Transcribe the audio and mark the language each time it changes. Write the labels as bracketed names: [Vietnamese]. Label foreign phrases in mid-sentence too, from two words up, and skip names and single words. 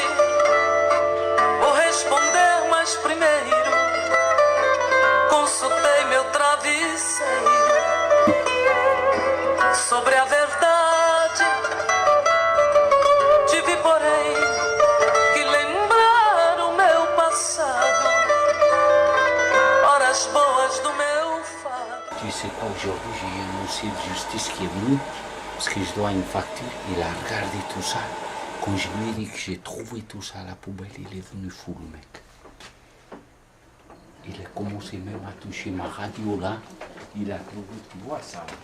[Portuguese] Vou responder, mas primeiro consultei meu travesseiro sobre a verdade. Tive, porém, que lembrar o meu passado, horas boas do meu fado. [French] Tu sais quoi, aujourd'hui j'ai eu un huissier de justice qui est venu parce que je dois une facture. Il a regardé tout ça. Quand je lui ai dit que j'ai trouvé tout ça à la poubelle, il est venu fou le mec. Il a commencé même à toucher ma radio là. Il a trouvé, tu vois ça.